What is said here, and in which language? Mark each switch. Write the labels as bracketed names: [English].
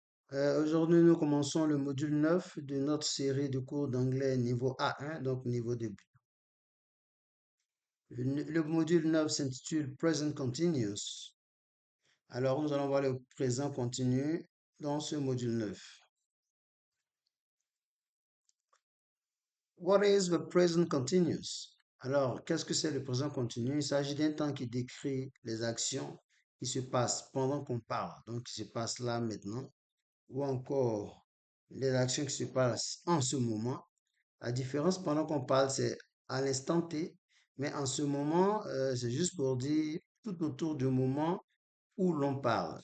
[French] Aujourd'hui, nous commençons le module 9 de notre série de cours d'anglais niveau A1, donc niveau début. Le module 9 s'intitule Present Continuous. Alors, nous allons voir le présent continu dans ce module 9. [English] What is the present continuous? [French] Alors, qu'est-ce que c'est le présent continu? Il s'agit d'un temps qui décrit les actions qui se passent pendant qu'on parle, donc qui se passent là maintenant, ou encore les actions qui se passent en ce moment. La différence pendant qu'on parle, c'est à l'instant T, mais en ce moment, c'est juste pour dire tout autour du moment où l'on parle.